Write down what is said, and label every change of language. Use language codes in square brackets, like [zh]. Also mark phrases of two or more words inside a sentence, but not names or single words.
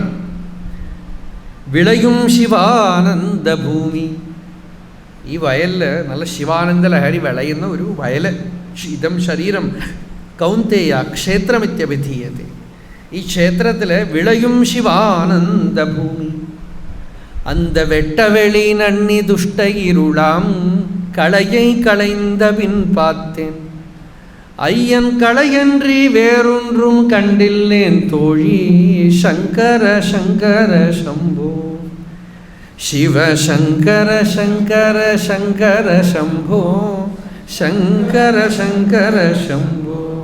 [ml] വിളയും ശിവാനന്ദഭൂമി, ഈ വയലിൽ നല്ല ശിവാനന്ദ ലഹരി വിളയുന്ന ഒരു വയൽ. [sa] ഇതം ശരീരം കൗന്തേയ ക്ഷേത്രമിത്യഭിധീയത്തെ. [ml] ഈ ക്ഷേത്രത്തിൽ വിളയും ശിവാനന്ദഭൂമി. [ta] அந்த வெட்டவெளி நன்னி துஷ்ட இருளாம் களையை களைந்த பின் பார்த்தேன், ஐயன் களையன்றி வேறொன்றும் கண்டில்லேன் தோழி. சங்கர சங்கர சம்போ, சிவ சங்கர சங்கர சங்கர சம்போ, சங்கர சங்கர சம்போ.